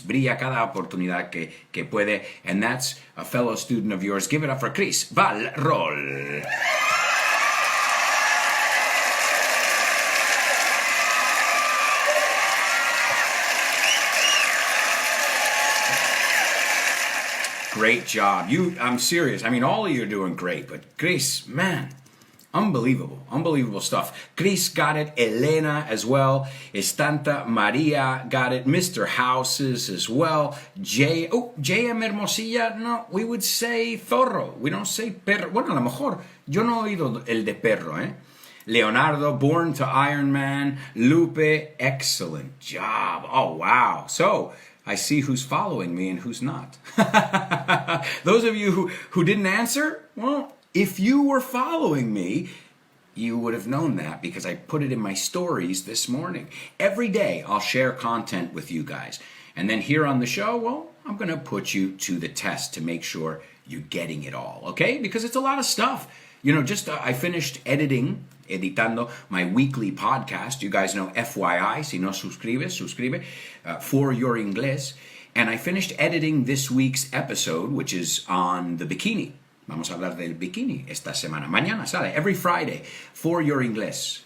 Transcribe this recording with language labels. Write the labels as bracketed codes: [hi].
[es] Brilla cada oportunidad que puede. [en] And that's a fellow student of yours. Give it up for Chris Valrol. Great job. I'm serious. I mean, all of you are doing great. But Chris, man, unbelievable stuff. Chris got it. Elena as well. Estanta Maria got it. Mr. Houses as well. J.M. Hermosilla, no, we would say zorro. We don't say perro. [es] Bueno, a lo mejor yo no he oído el de perro, eh? [en] Leonardo, Born to Iron Man. Lupe, excellent job. Oh, wow. So, I see who's following me and who's not. Those of you who didn't answer, well, if you were following me, you would have known that because I put it in my stories this morning. Every day I'll share content with you guys. And then here on the show, well, I'm going to put you to the test to make sure you're getting it all, okay? Because it's a lot of stuff. I finished [es] editando [en] my weekly podcast. You guys know FYI, [es] si no suscribe, [en] for your inglés. And I finished editing this week's episode, which is on the bikini. [es] Vamos a hablar del bikini esta semana. Mañana sale, [en] every Friday, [es] for your inglés.